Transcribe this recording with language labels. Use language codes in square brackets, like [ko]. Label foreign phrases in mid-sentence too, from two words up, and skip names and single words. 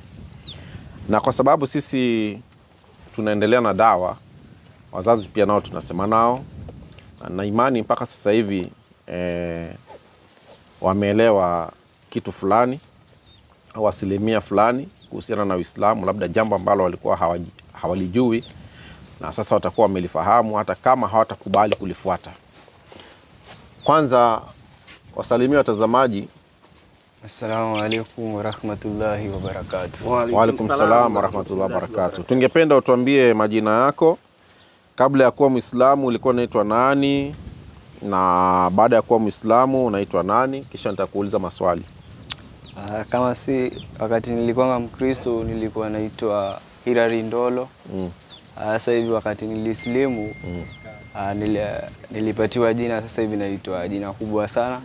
[sw] Na kwa sababu sisi tunaendelea na dawa, wazazi pia nao tunasema nao, na imani mpaka sasa hivi wameelewa kitu fulani au asilimia fulani kuhusiana na Uislamu, labda jambo ambalo walikuwa hawalijui, na sasa watakuwa wamelifahamu hata kama hawatakubali kulifuata. Kwanza wasalimia watazamaji. [ar] السلام عليكم ورحمة الله وبركاته. وعليكم السلام ورحمة الله وبركاته. [sw] Tungependa utuambie majina yako kabla ya kuwa Muislamu ulikuwa unaitwa nani, na baada ya kuwa Muislamu unaitwa nani? Kisha nitakuuliza maswali. Kama si wakati nilikuwa Mkristo nilikuwa naitwa Hilary Ndolo. Sasa hivi wakati nilislimu nilipatiwa jina, sasa hivi naitwa jina kubwa sana.